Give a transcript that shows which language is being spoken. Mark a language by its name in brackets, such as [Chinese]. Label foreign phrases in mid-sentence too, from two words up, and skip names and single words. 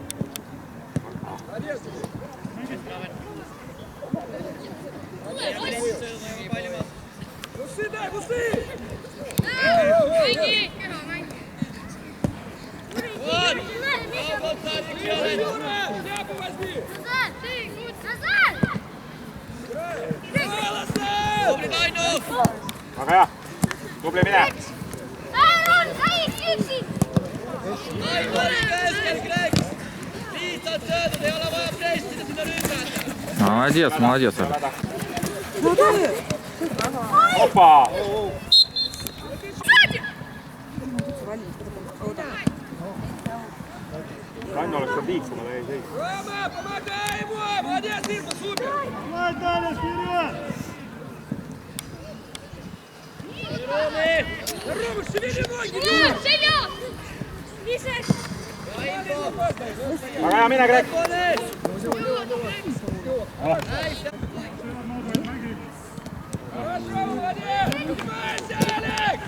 [Russian] Гусы, дай, гусы! Вот! Шляпу возьми! [Estonian] Väga hea, tubli mine! [Russian] Молодец, молодец. Опа! [Estonian] Ranno oleks seal liikuma, ta ei seis. [Russian] Рома, помогай ему! Молодец, Ирма, супер! Давай, Таня, вперед! Рома, шевели ноги! [Estonian] Väga hea, mine, Greg! [Russian] Хорошо, молодец! Поднимайся, Алекс!